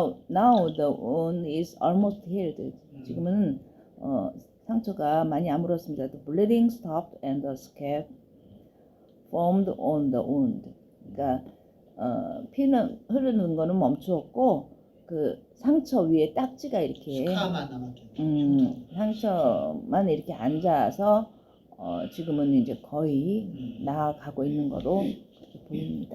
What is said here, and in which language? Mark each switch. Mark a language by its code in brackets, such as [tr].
[en] now the wound is almost healed. [ko] 지금은 상처가 많이 아물었습니다. [en] The bleeding stopped and the scab formed on the wound. [ko] 그러니까 피는 흐르는 거는 멈추었고 그 상처 위에 딱지가 이렇게 스카만 남았겠네. 상처만 이렇게 앉아서 지금은 이제 거의 나아가고 있는 거로 그렇게 보입니다.